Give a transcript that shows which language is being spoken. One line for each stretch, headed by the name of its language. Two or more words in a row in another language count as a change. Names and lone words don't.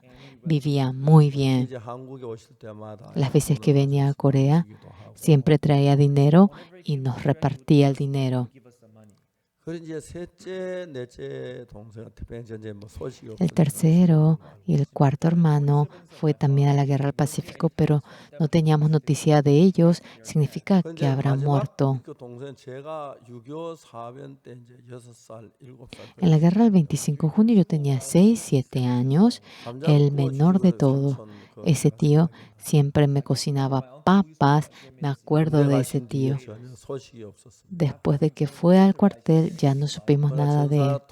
Spanish: Vivía muy bien.
Korean: 이제 한국에 오실 때마다
Spanish: Las veces que
Korean: 돈을
Spanish: venía a
Korean: 가져서
Spanish: Corea,
Korean: 주기도 하고.
Spanish: siempre traía dinero y nos repartía el dinero.
Korean: 그리고 이제 셋째, 넷째 동생은 태평양 전쟁에 뭐 소식이
Spanish: El tercero y el cuarto hermano fue también a la guerra del Pacífico, pero no teníamos noticia de ellos. Significa que habrán muerto.
Korean: 그 동생 제가 6.25 사변 때 이제 6살, 7살.
Spanish: En la guerra del 25 de junio yo tenía 6, 7 años, el menor de todos. Ese tío siempre me cocinaba papas, me acuerdo de ese tío. Después de que fue al cuartel ya no supimos nada de él.